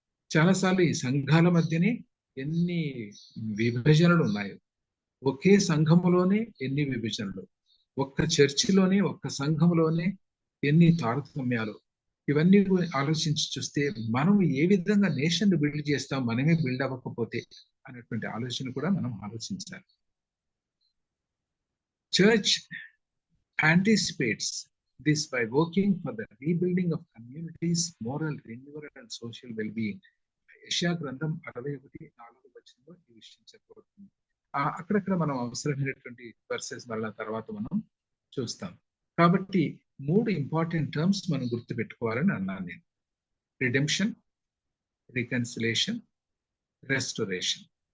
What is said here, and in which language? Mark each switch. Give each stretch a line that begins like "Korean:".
Telugu: చాలాసార్లు ఈ సంఘాల మధ్యనే ఎన్ని విభజనలు ఉన్నాయో, ఒకే సంఘములోనే ఎన్ని విభజనలు, ఒక్క చర్చిలోనే, ఒక్క సంఘంలోనే ఎన్ని తారతమ్యాలు. ఇవన్నీ ఆలోచించి చూస్తే మనం ఏ విధంగా నేషన్ బిల్డ్ చేస్తాం, మనమే బిల్డ్ అవ్వకపోతే అనేటువంటి ఆలోచన కూడా మనం ఆలోచించాలి.
English: Church anticipates this by working for the rebuilding of communities, moral renewal and social well-being.
Telugu: యెషయా గ్రంథం 61:4 ఈ విషయం చెప్పబడుతుంది. అక్కడక్కడ మనం అవసరమైనటువంటి వర్సెస్ మళ్ళా తర్వాత మనం చూస్తాం. కాబట్టి 3 ఇంపార్టెంట్ టర్మ్స్ మనం గుర్తుపెట్టుకోవాలని అన్నాను నేను.
English: Redemption, reconciliation, restoration.